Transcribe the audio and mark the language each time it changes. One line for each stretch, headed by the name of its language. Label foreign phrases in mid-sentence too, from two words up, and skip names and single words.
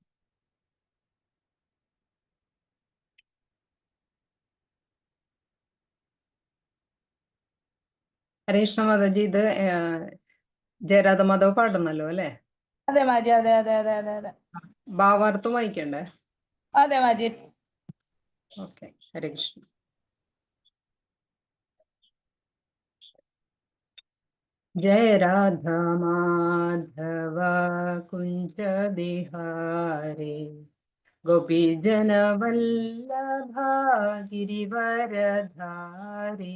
Malayalam: ഹരേ കൃഷ്ണ മാതാജി, ഇത് ജയരാധ മാധവ് പാടുന്നല്ലോ അല്ലേ? അതെ മാജി, അതെ അതെ അതെ അതെ അതെ. ഭാവാർത്ഥം വായിക്കണ്ടേ? അതെ മാജി. ഓക്കെ. ഹരേ കൃഷ്ണ.
Hindi: जय राधा माधव कुंज बिहारी, गोपी जन वल्लभा गिरिवरधारी।